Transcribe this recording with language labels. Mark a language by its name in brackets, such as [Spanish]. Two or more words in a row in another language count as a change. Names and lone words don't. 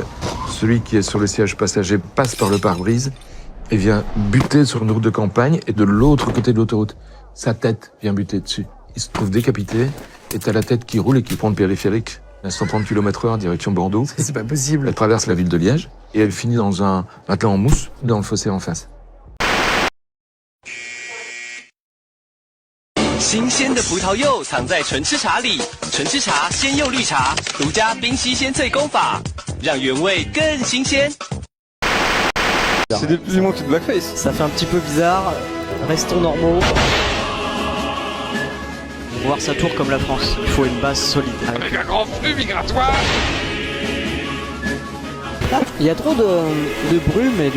[French] Celui qui est sur le siège passager passe par le pare-brise et vient buter sur une route de campagne et de l'autre côté de l'autoroute. Sa tête vient buter dessus. Il se trouve décapité et t'as la tête qui roule et qui prend le périphérique à 130 km/h direction Bordeaux. C'est pas possible. Elle traverse la ville de Liège et elle finit dans un matelas en mousse dans le fossé en face. [Chinese] 新鲜的葡萄柚藏在纯吃茶里，纯吃茶鲜柚绿茶，独家冰稀鲜萃工法，让原味更新鲜。 [French] C'est des plus ou moins de blackface. Ça fait un petit peu bizarre. Restons normaux. Pour voir sa tour comme la France, il faut une base solide. Avec un grand flux migratoire. Il y a trop de brume et du coup...